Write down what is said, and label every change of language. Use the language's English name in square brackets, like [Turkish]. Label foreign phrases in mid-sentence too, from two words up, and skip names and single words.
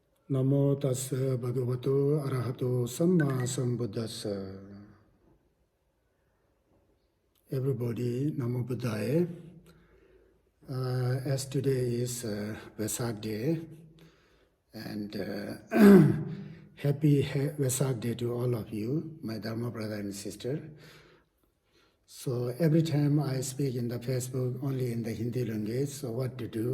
[Pali] Namo tassa bhagavato arahato samma sambuddhassa. [English] Everybody, Namo Buddhaya. As today is Vesak Day, and happy Vesak Day to all of you, my Dharma brother and sister. So every time I speak in the Facebook only in the Hindi language, so what to do?